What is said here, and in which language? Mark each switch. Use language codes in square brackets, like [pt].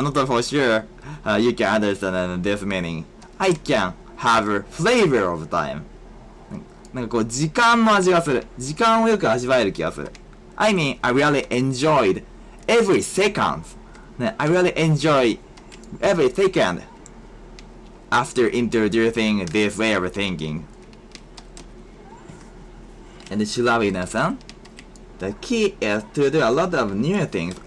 [en] I'm not for sure you can understand this meaning. I can have a flavor of time. [ja] なんかこう時間の味がする。時間をよく味わえる気がする。 [en] I mean, I really enjoyed every second. I really enjoy every second after introducing this way of thinking. And Shirawiさん The key is to do a lot of new things.